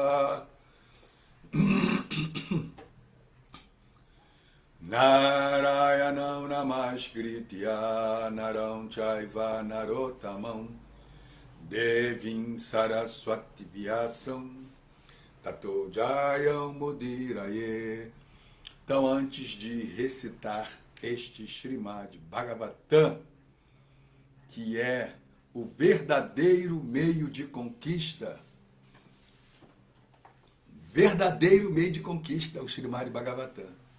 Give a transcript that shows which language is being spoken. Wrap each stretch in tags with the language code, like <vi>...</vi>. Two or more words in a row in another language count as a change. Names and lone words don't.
<sa>Narayanam Namaskritya Naram Chaiva Narottamam Devim Saraswati Vyasam Tato Jayam Mudiraye.</sa> <pt>Então, antes de recitar este Srimad Bhagavatam, que é o verdadeiro meio de conquista, o Srimad Bhagavatam.</pt>